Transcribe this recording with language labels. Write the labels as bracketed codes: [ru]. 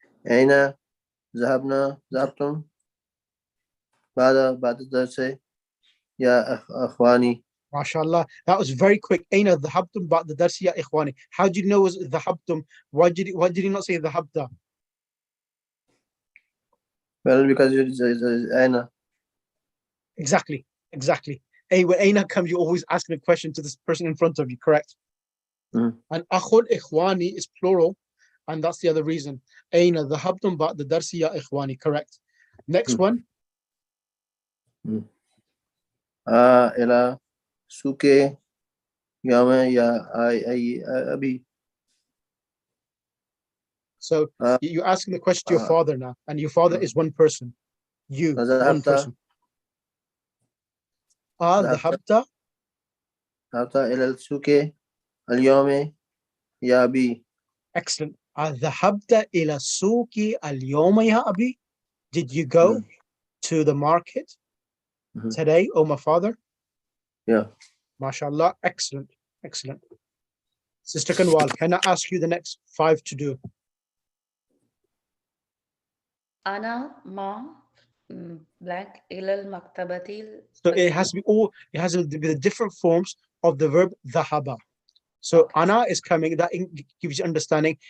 [ar] أين ذهبتم بعد الدرس يا أخواني. [en] MashaAllah. That was very quick. [ar] Aina dhahabtum ba'da darsi ya ikhwani. [en] How did you know it was dhahabtum? Why did you not say dhahabta? Well, because it's Aina. Exactly. Hey, when Aina comes, you always ask a question to this person in front of you, correct? And akhul ikhwani is plural. And that's the other reason. [ar] أين ذهبتم بعد الدرس يا إخواني. [en] Correct. Next one. [ar] إلى سوق يوم يا أي أبي. [en] So you're asking the question to your father now, and your father is one person. You, one person. [ar] ذهبت إلى السوق اليوم يا أبي. [en] Excellent. [ar] ذهبت إلى السوق اليوم يا أبي. [en] Did you go to the market today, oh my father? Yeah. MashaAllah. Excellent. Excellent. Sister Kanwal, can I ask you the next 5 to do? [ar] أنا ما blank إلى المكتبة. [en] So it has to be all, it has to be the different forms of the verb ذهب. So Okay. ana is coming, that gives you understanding.